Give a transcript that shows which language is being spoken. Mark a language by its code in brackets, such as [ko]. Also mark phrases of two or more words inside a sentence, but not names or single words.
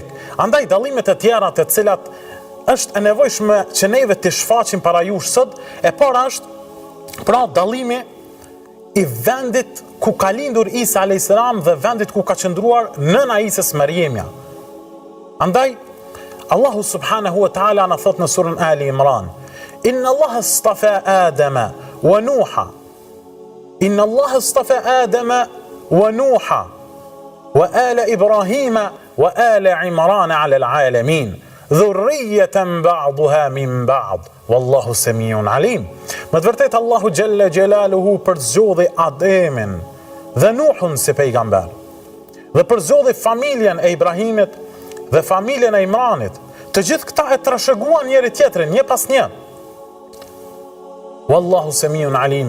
[sq] Andaj dallime të tjera të cilat është e nevojshme që neve të shfaqim para jush sot, e para është pra dallimi i vendit ku ka lindur Isa a.s. dhe vendit ku ka qëndruar nëna Isës Mariemja. Andaj Allahu [ar] سبحانه وتعالى [sq] na thot në surën Ali Imran: [ar] إن الله اصطفى آدم ونوحا. إن الله اصطفى آدم ونوحا وآل إبراهيم وآل عمران على العالمين. ذرية بعضها من بعض. والله سميع عليم. [sq] Me të vërtetë Allahu [ar] جل جلاله [sq] përzgjodhi Ademin dhe Nuhun si pejgamber. Dhe përzgjodhi familjen e Ibrahimit dhe familjen e Imranit. Të gjithë këta e trashëguan njëri tjetrin, një pas një. [ar] والله سميع عليم.